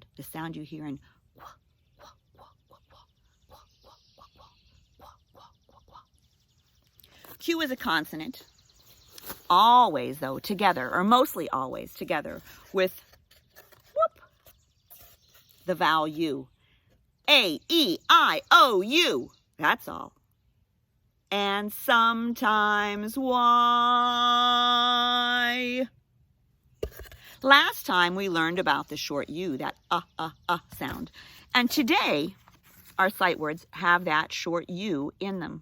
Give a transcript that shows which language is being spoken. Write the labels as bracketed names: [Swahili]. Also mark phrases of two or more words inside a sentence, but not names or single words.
[English] The sound you hear in qua, qua, qua, qua, qua, qua, qua, qua, qua, qua, qua, qua. Q is a consonant. Always, though, together, or mostly always together with whoop, the vowel U. A-E-I-O-U. That's all. And sometimes Y. Last time we learned about the short U, that sound. And today, our sight words have that short U in them.